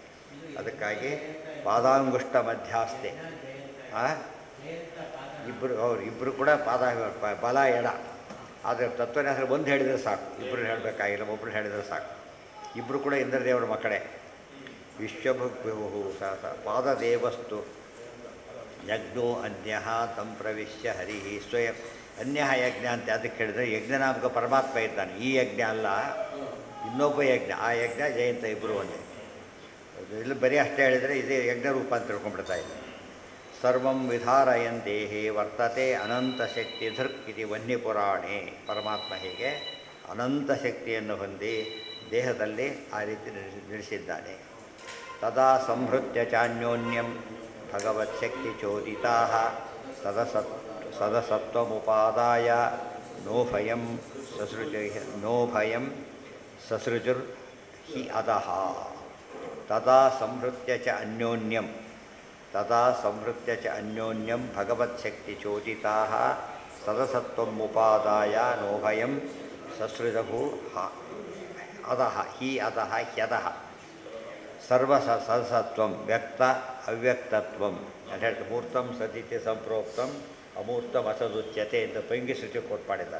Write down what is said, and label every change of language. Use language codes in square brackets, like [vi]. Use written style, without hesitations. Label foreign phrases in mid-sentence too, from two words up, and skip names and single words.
[sa] ಅದಕ್ಕಾಗಿ ಪಾದಾಂಗುಷ್ಠ ಮಧ್ಯಾಸ್ತೆ. [kn] ಇಬ್ಬರು ಕೂಡ ಪಾದ ಬಲ ಎಡ. ಆದರೆ ತತ್ವಜ್ಞಾನ ಒಂದು ಹೇಳಿದರೆ ಸಾಕು, ಇಬ್ಬರು ಹೇಳಬೇಕಾಗಿಲ್ಲ, ಒಬ್ಬರು ಹೇಳಿದರೆ ಸಾಕು. ಇಬ್ಬರು ಕೂಡ ಇಂದ್ರದೇವರ ಮಕ್ಕಳೇ. [sa] ವಿಶ್ವಭುಗ್ವಿಭು ಪಾದದೇವಸ್ತು ಯಜ್ಞೋ ಅನ್ಯ ತಂ ಪ್ರವಿಶ್ಯ ಹರಿ ಸ್ವಯಂ. [kn] ಅನ್ಯ ಯಜ್ಞ ಅಂತ ಅದಕ್ಕೆ ಹೇಳಿದರೆ, ಯಜ್ಞನಾಮಕ ಪರಮಾತ್ಮ ಇದ್ದಾನೆ. ಈ ಯಜ್ಞ ಅಲ್ಲ, ಇನ್ನೊಬ್ಬ ಯಜ್ಞ. ಆ ಯಜ್ಞ ಜಯಂತ ಇಬ್ಬರು ಒಂದೇ. ಇಲ್ಲಿ ಬರೀ ಅಷ್ಟೇ ಹೇಳಿದರೆ ಇದೇ ಯಜ್ಞ ರೂಪ ಅಂತ ತಿಳ್ಕೊಂಡ್ಬಿಡ್ತಾ ಇದೆ. [sa] ಸರ್ವಂ ವಿಧಾರಯನ್ ದೇಹೇ ವರ್ತತೆ ಅನಂತಶಕ್ತಿಧೃಕ್ ಇತಿ ವನ್ಯಪುರಾಣೇ. [kn] ಪರಮಾತ್ಮ ಹೀಗೆ ಅನಂತ ಶಕ್ತಿಯನ್ನು ಹೊಂದಿ ದೇಹದಲ್ಲಿ ಆ ರೀತಿ ನಿಲ್ಲಿಸಿದ್ದಾನೆ. [sa] ತದಾ ಸಂಹೃತ್ಯ ಚಾನ್ಯೋನ್ಯಂ ಭಗವತ್ಶಕ್ತಿ ಚೋದಿತಾ ಸದಸತ್ವಮುಪಾದಾಯ ನೋಭಯಂ ಸಸೃಜುರ್ ಹಿ ಅದಃ. ತದಾ ಸಂಹೃತ್ಯ ಚ ಅನ್ಯೋನ್ಯಂ, ತದಾ ಸಂಹೃತ್ಯ ಚ ಅನ್ಯೋನ್ಯಂ ಭಗವತ್ಶಕ್ತಿ ಚೋದಿತಾ ಸದಸತ್ವಮುಪಾದಾಯ ನೋಭಯಂ ಸಸೃಜಭು ಅದಃ ಹಿ ಅದಃ ಹ್ಯದಃ. ಸದಸತ್ವಂ ವ್ಯಕ್ತ ಅವ್ಯಕ್ತತ್ವಂ [kn] ಅಂತ ಹೇಳ್ತಾರೆ. [sa] ಮೂರ್ತಂ ಸದಿತಿ ಸಂಪ್ರೋಕ್ತಂ ಅಮೂರ್ತಂ ಅಸದುಚ್ಯತೆ [kn] ಅಂತ ಪಂಗಿ ಶ್ರುತಿ ಕೋಟ್ ಮಾಡಿದ್ದಾರೆ.